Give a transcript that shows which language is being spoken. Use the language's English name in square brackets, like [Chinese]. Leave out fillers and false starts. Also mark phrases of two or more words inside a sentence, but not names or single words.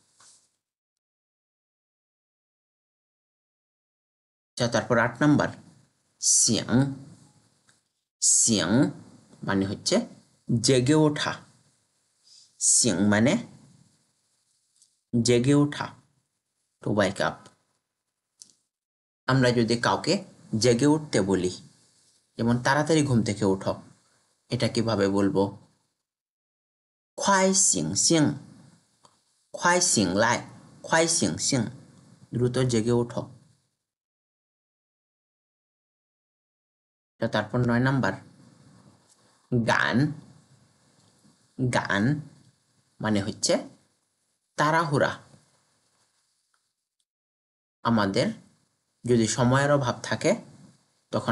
[Bangla] তারপর 8 নাম্বার [Chinese] 醒醒 [Bangla] মানে হচ্ছে জেগে ওঠা 醒মানে জেগে ওঠা [English] to wake up [Bangla] আমরা যদি কাউকে জেগে উঠতে বলি যেমন তাড়াতাড়ি ঘুম থেকে ওঠো এটা কিভাবে বলবো [Chinese] 快醒醒快醒来快醒醒 [Bangla] দ্রুত জেগে ওঠো তারপর 9 নাম্বার গান গান মানে হচ্ছে তাড়াহুড়া আমাদের যদি সময়ের অভাব থাকে তখন